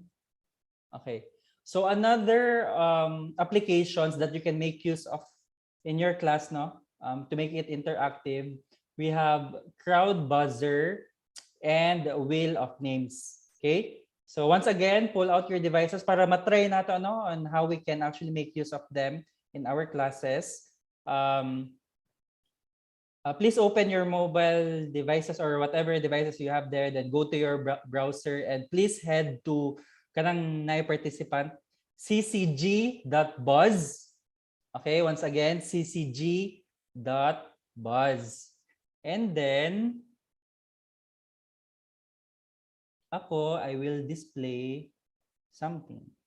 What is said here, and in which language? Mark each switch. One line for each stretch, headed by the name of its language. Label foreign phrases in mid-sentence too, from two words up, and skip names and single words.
English: Okay. So another applications that you can make use of in your class, no? To make it interactive, we have crowd buzzer and wheel of names. Okay. So once again, pull out your devices
Cebuano: para matry nato ano
English: on how we can actually make use of them in our classes. Please open your mobile devices or whatever devices you have there, then go to your browser and please head to
Cebuano: kanang na
English: participant ccg.buzz. Okay, once again, ccg.buzz. And then I will display something.